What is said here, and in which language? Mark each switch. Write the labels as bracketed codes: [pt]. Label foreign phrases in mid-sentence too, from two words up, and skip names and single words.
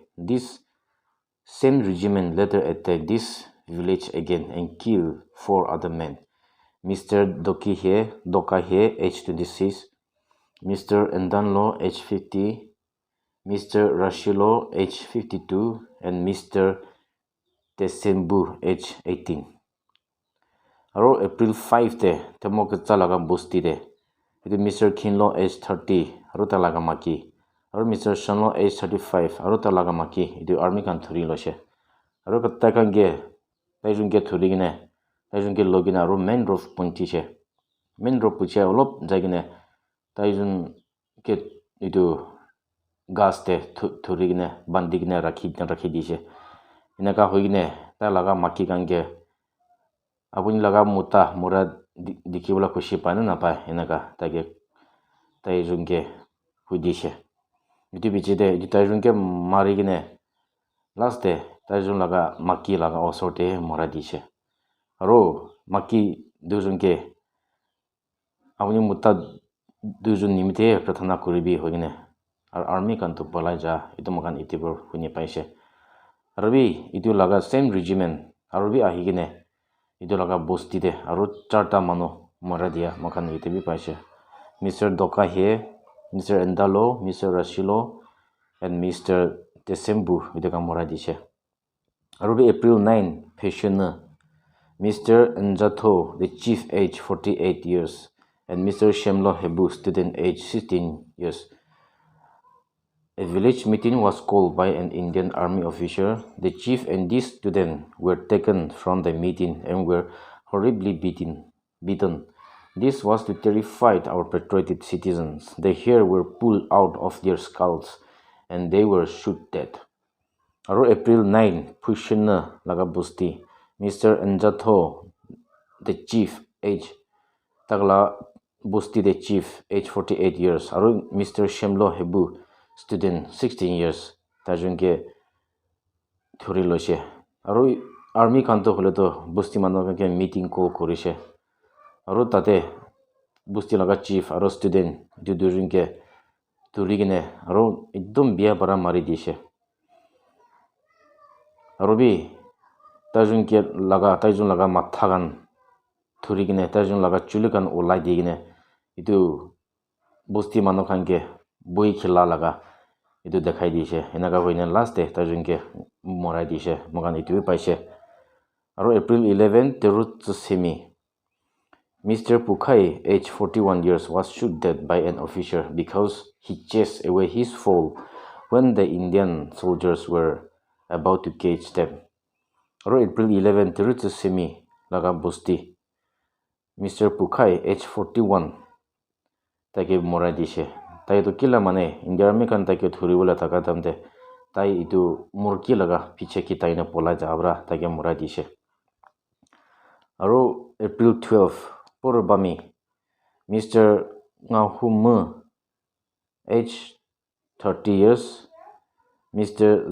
[en] This same regiment later attacked this village again and killed 4 other men. Mr. Dokahe, age 26, Mr. Endanlo, age 50, Mr. Rashilo, age 52, and Mr. Tesembu, age 18. [nag] Aro April 5 te Temokecha laga busti de itu Mr. Kinlo, age 30, aro talaga maki. Aro Mr. Shanlo, age 35, aro talaga maki. Itu army kan thuri lose. Aro katta kan ge taijun ge thuri gine taijun ge logina aro main road punti che. Main road puche olop jagine taijun ge itu gas te thuri gine bandi gine rakhi dise. Inaka hoigine ta laga maki kan ge apuni laga muta mura dikhibola khushi paina napai enaka taijunge hudishe. Itu bichide itu taijunge mari gine last day taijun laga maki laga osorte mora dishe. Aro maki dujunge apuni muta dujun nimite prathana kuribi hoigine ar army kan to polaja itu makan itibur huni paise. Arabi itu laga same regiment arabi ahigine itu laga bosti de aro 4ta mano mara dia makan itebi paise. Mr. Dokahe, Mr. Endalo, Mr. Rashilo, and Mr. Tesembu itu kan mora dishe. Arabi April 9 Peshana, Mr. Enjato, [en] the chief, age 48 years, and Mr. Shemlo Hebu, student, age 16 years. A village meeting was called by an Indian army officer. The chief and this student were taken from the meeting and were horribly beaten. This was to terrify our patriotic citizens. The hair were pulled out of their skulls and they were shot dead. [nag] Aro April 9, Pushana Lagabusti, Mr. [en] Enjato, the chief, age Tagla Busti the chief, age 48 years. [nag] Aru Mr. Shemlo Hebu, student 16 years. Tajunke thuri loise. Aru army kanto hole to Busti manoke [en] meeting call [nag] korise. Aru tate Busti laga chief aru student dudurunke turigine aru idum biya bara mari dishe. Aru bi tajunke tajun laga mathagan thurigine tajun laga chulikan ulai digine itu Busti manokanke boi khila laga itu dekhai dishe. Enaga hoine last day tajunke morai dishe. Mogan itu paise. Aru April 11 terut semi. Mr. [en] Pukai, age 41 years, was shot dead by an officer because he chased away his foe when the Indian soldiers were about to catch them. [nag] Aru April 11 terut semi laga Busti. Mr. Pukai, age 41, take morai dishe. Tai itu kila mane India Army kan take thuribola taka tamte tai itu murki laga piche ki tai na pola jabra take morai dishe. Aru April 12 Purbami, Mr. Ngahum, age 30 years, Mr.